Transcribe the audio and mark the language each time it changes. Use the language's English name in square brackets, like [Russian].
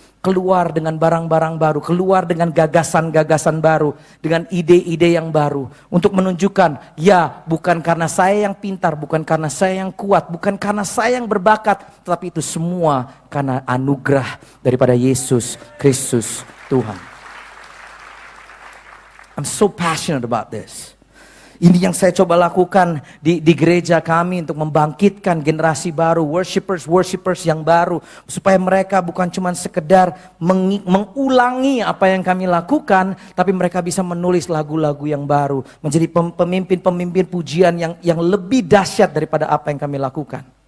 [Indonesian] Keluar dengan barang-barang baru, keluar dengan gagasan-gagasan baru, dengan ide-ide yang baru. Untuk menunjukkan, ya bukan karena saya yang pintar, bukan karena saya yang kuat, bukan karena saya yang berbakat, tetapi itu semua karena anugerah daripada Yesus Kristus Tuhan. [English] I'm so passionate about this. [Indonesian] Ini yang saya coba lakukan di gereja kami untuk membangkitkan generasi baru, worshipers yang baru, supaya mereka bukan cuma sekedar mengulangi apa yang kami lakukan, tapi mereka bisa menulis lagu-lagu yang baru, menjadi pemimpin-pemimpin pujian yang lebih dahsyat daripada apa yang kami lakukan.